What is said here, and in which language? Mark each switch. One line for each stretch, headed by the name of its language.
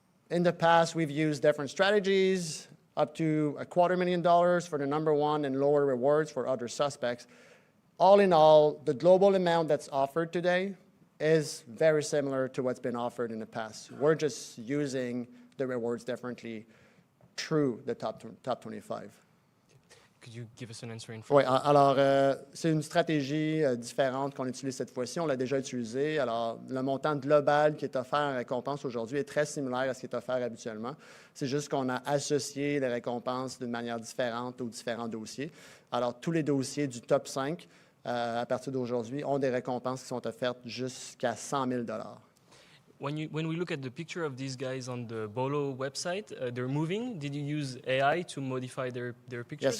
English: In the past, we've used different strategies, up to $250,000 for the number 1 and lower rewards for other suspects. All in all, the global amount that's offered today is very similar to what's been offered in the past. We're just using the rewards differently through the top 25. Could you give us an answer in
French: Oui,
English: French?
French: alors c'est une stratégie différente qu'on utilise cette fois-ci. On l'a déjà utilisée. Alors, le montant global qui est offert en récompense aujourd'hui est très similaire à ce qui est offert habituellement. C'est juste qu'on a associé les récompenses d'une manière différente aux différents dossiers. Alors, tous les dossiers du top 5, à partir d'aujourd'hui, ont des récompenses qui sont offertes jusqu'à $100,000.
English: When we look at the picture of these guys on the BOLO website, they're moving. Did you use AI to modify their pictures?